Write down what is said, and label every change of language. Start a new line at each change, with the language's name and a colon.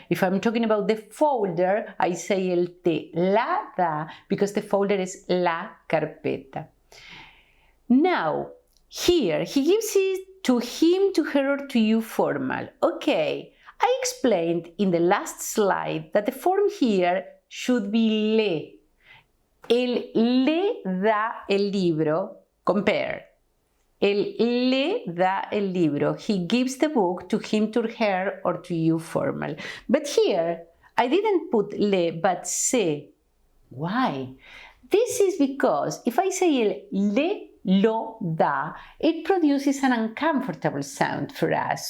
English: If I'm talking about the folder, I say
Spanish: él te la da,
English: because the folder is
Spanish: la carpeta.
English: Now, here, he gives it to him, to her, or to you formal. Okay, I explained in the last slide that the form here should be le.
Spanish: Él le da el libro,
English: compare.
Spanish: Él le da el libro.
English: He gives the book to him, to her, or to you, formal. But here, I didn't put le, but se. Why? This is because if I say
Spanish: el le lo da,
English: it produces an uncomfortable sound for us.